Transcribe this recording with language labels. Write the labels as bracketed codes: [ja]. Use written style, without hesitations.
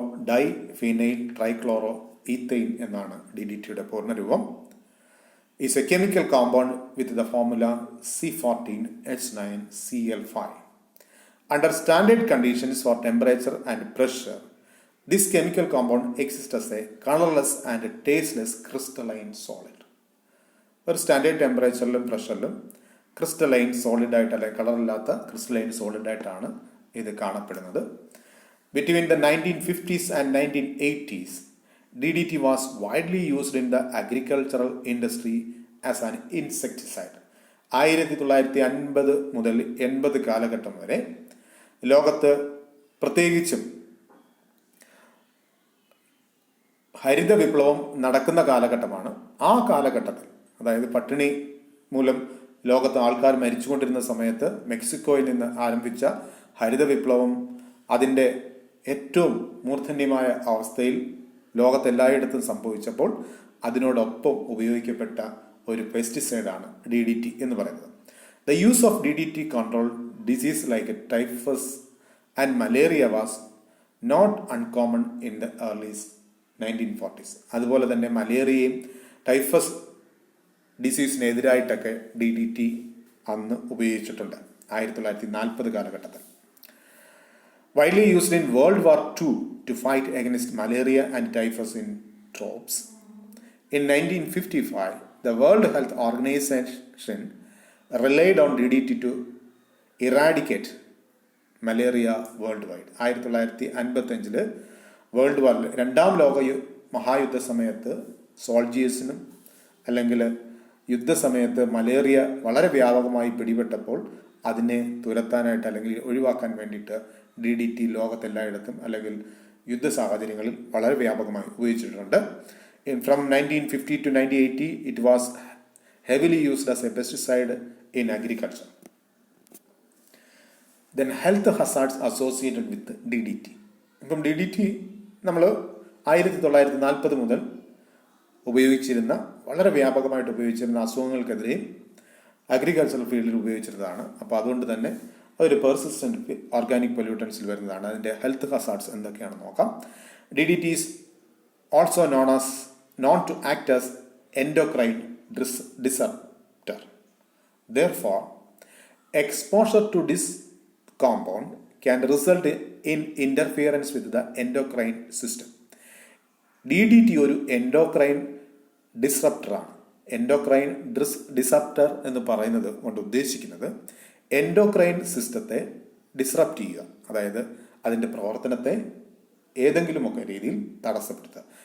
[ml] ഡൈഫീനൈൽ trichloro ethane എന്നാണ് DDTയുടെ പൂർണ്ണരൂപം. [en] Is a chemical compound with the formula C14H9Cl5. Under standard conditions for temperature and pressure, this chemical compound exists as a colorless and tasteless crystalline solid. [ml] ഒരു standard ടെമ്പറേച്ചറിലും പ്രഷറിലും crystalline സോളിഡായിട്ട് അല്ലെങ്കിൽ കളറില്ലാത്ത crystalline സോളിഡായിട്ടാണ് ഇത് കാണപ്പെടുന്നത്. [en] Between the 1950s and 1980s, DDT was widely used in the agricultural industry as an insecticide. [ml] 1950 മുതൽ 80 കാലഘട്ടം വരെ ലോകത്ത് പ്രത്യേകിച്ചും ഹരിത വിപ്ലവം നടക്കുന്ന കാലഘട്ടമാണ്. ആ കാലഘട്ടത്തിൽ, അതായത് പട്ടിണി മൂലം ലോകത്ത് ആൾക്കാർ മരിച്ചുകൊണ്ടിരുന്ന സമയത്ത് മെക്സിക്കോയിൽ നിന്ന് ആരംഭിച്ച ഹരിത വിപ്ലവം അതിൻ്റെ ഏറ്റവും മൂർധന്യമായ അവസ്ഥയിൽ ലോകത്തെല്ലായിടത്തും സംഭവിച്ചപ്പോൾ അതിനോടൊപ്പം ഉപയോഗിക്കപ്പെട്ട ഒരു പെസ്റ്റിസൈഡാണ് DDT എന്ന് പറയുന്നത്. [en] The use of DDT control disease like typhus and malaria was not uncommon in the early 1940s. [ml] അതുപോലെ തന്നെ മലേറിയയും ടൈഫസ് ഡിസീസിനെതിരായിട്ടൊക്കെ DDT അന്ന് ഉപയോഗിച്ചിട്ടുണ്ട് 1940 കാലഘട്ടത്തിൽ. [en] Widely used in World War II to fight against malaria and typhus in troops. In 1955, the World Health Organization relied on DDT to eradicate malaria worldwide. [ml] 1955 world വാറിൽ രണ്ടാം ലോക മഹായുദ്ധ സമയത്ത് സോൾജിയേഴ്സിനും അല്ലെങ്കിൽ യുദ്ധസമയത്ത് malaria വളരെ വ്യാപകമായി പിടിപെട്ടപ്പോൾ അതിനെ തുരത്താനായിട്ട് അല്ലെങ്കിൽ ഒഴിവാക്കാൻ വേണ്ടിയിട്ട് DDT ലോകത്തെല്ലായിടത്തും അല്ലെങ്കിൽ യുദ്ധ സാഹചര്യങ്ങളിൽ വളരെ വ്യാപകമായി ഉപയോഗിച്ചിട്ടുണ്ട്. [en] From 1950 to 1980 it was heavily used as a pesticide in agriculture. Then health hazards associated with DDT. [ml] ഇപ്പം DDT നമ്മൾ 1940 മുതൽ ഉപയോഗിച്ചിരുന്ന വളരെ വ്യാപകമായിട്ട് ഉപയോഗിച്ചിരുന്ന അസുഖങ്ങൾക്കെതിരെയും അഗ്രികൾച്ചറൽ ഫീൽഡിൽ ഉപയോഗിച്ചിരുന്നതാണ്. അപ്പോൾ അതുകൊണ്ട് തന്നെ അതൊരു പെർസിസ്റ്റന്റ് ഓർഗാനിക് പൊല്യൂട്ടൻസിൽ വരുന്നതാണ്. അതിൻ്റെ ഹെൽത്ത് ഹസാർഡ്സ് എന്തൊക്കെയാണെന്ന് നോക്കാം. [en] DDT is also known to act as endocrine disruptor. Therefore, exposure to this compound can result in interference with the endocrine system. [ml] DDT ഒരു എൻഡോക്രൈൻ ഡിസ്റപ്റ്ററാണ്. എൻഡോക്രൈൻ ഡിസപ്റ്റർ എന്ന് പറയുന്നത് കൊണ്ട് ഉദ്ദേശിക്കുന്നത് എൻഡോക്രൈൻ സിസ്റ്റത്തെ ഡിസ്റപ്റ്റ് ചെയ്യുക, അതായത് അതിൻ്റെ പ്രവർത്തനത്തെ ഏതെങ്കിലുമൊക്കെ രീതിയിൽ തടസ്സപ്പെടുത്തുക.